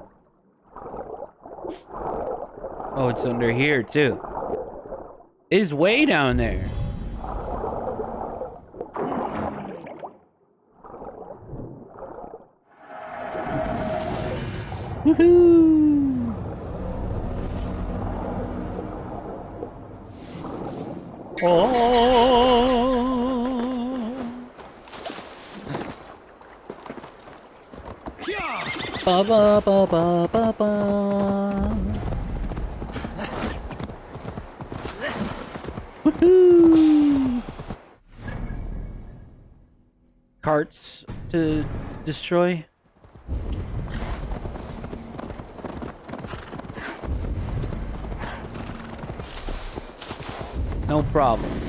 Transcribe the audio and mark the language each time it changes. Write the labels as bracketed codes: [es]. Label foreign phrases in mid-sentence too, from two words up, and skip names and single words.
[en] Oh, it's under here, too. It's way down there. Woohoo! Oh! Ba ba ba ba ba ba. Woohoo! Carts to destroy. No problem.